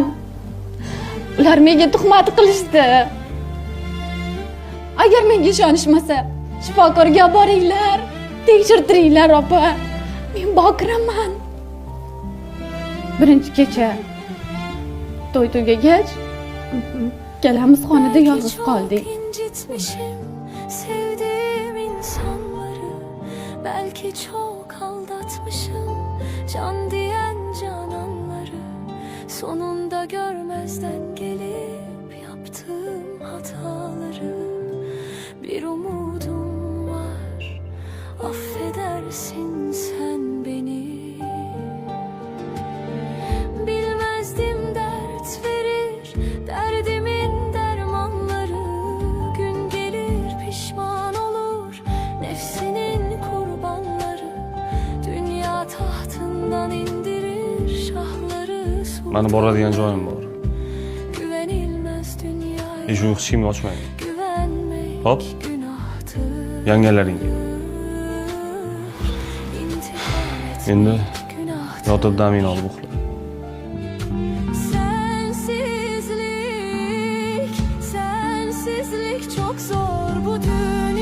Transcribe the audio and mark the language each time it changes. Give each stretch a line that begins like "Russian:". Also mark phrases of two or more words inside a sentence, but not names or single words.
Uzbek: Ular menga tuhmat qilishdi. Agar menga ishonishmasa, shifokorga boringlar, tekshirtiringlar opa. Men bokiraman. Birinchi kecha to'y tugagach, ikkalamiz xonada yolg'iz qoldik.
Turkish: Sevdiğim insanları belki çok aldatmışım. Can diyen cananları sonunda görmezden gelip yaptığım hataları. Bir umudum var, affedersin sen beni. Bilmezdim dert verir, derdimin dermanları. Gün gelir pişman olur, nefsinin kurbanları. Dünya tahtından indirir şahları.
Uzbek: Mani boradigan joyim bor.
Turkish: Güvenilmez dünyaya.
Uzbek: Eshikni hech kimga ochmaydi.
Turkish: Güvenmek Hop. günahtır.
Uzbek: Yangalaringga.
Turkish: İntikam
Uzbek: Endi
Turkish: etmek günahtır.
Uzbek: yotib damingni olib uxla.
Turkish: Sensizlik, sensizlik çok zor bu dünya.